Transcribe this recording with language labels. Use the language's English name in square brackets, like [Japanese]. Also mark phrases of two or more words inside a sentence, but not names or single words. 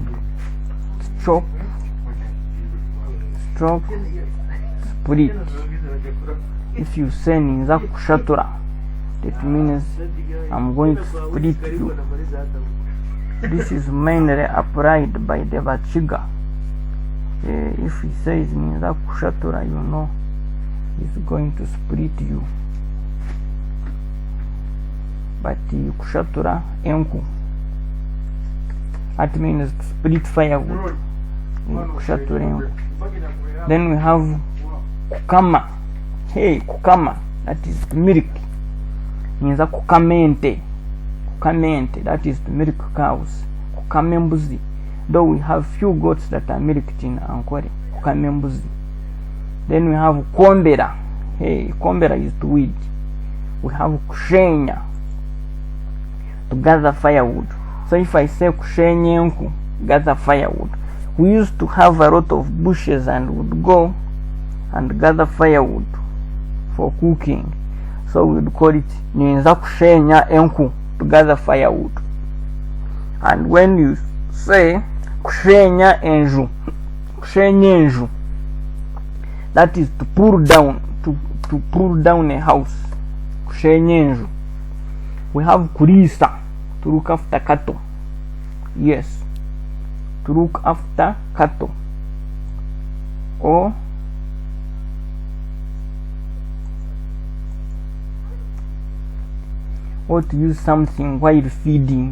[English] To chop, split. If you say [Nyankole] Ninza Kushatura, [English] that means I'm going to split you. This is mainly applied by the Vachiga If he says [Nyankole] ninza kushatura, [English] you know he's going to split you. [Nyankole] But kushatura enku, [English] that means to split firewood. [Nyankole] Kushatura enku. [English] Then we have kukama. Hey, kukama, that is to milk. [Nyankole] Ninza kukamente. [English] Kukamente, that is to milk cows. Kukamembuzi. Though we have few goats that are milked in Ankole. Kukamembuzi. Then we have kombera. Hey, kombera is to weed. We have kushenya, to gather firewood. So if I say kushenyenku, gather firewood, we used to have a lot of bushes and would go and gather firewood for cooking. So we would call it [Nyankole] ninza kushenya enku, [English] to gather firewood. And when you say [Nyankole] kushenya enju, [English] that is to pull down, to pull down a house. [Nyankole] Kushenya enju. [English] We have kurisa, to look after cattle. Yes, to look after cattle. Or to use something while feeding.